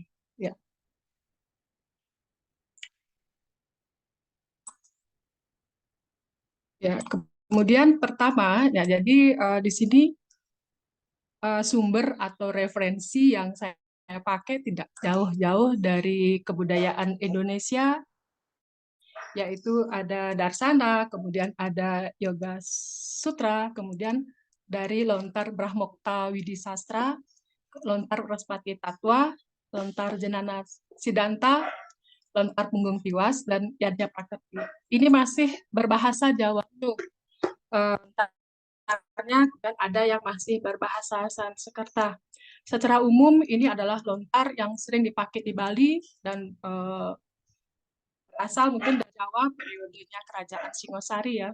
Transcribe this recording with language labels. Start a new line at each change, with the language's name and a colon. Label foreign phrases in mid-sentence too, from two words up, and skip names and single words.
Indonesian: Ya. Ya, kemudian pertama, ya jadi di sini sumber atau referensi yang saya pakai tidak jauh-jauh dari kebudayaan Indonesia, yaitu ada Darsana, kemudian ada Yoga Sutra, kemudian dari Lontar Brahmokta Widisastra, Lontar Praspati Tatwa, Lontar Jenana Sidanta, Lontar Punggung Tiwas, dan Yadnya Prakerti. Ini masih berbahasa Jawa. Dan ada yang masih berbahasa Sanskerta. Secara umum ini adalah lontar yang sering dipakai di Bali dan berasal mungkin dari Jawa periodenya Kerajaan Singosari ya.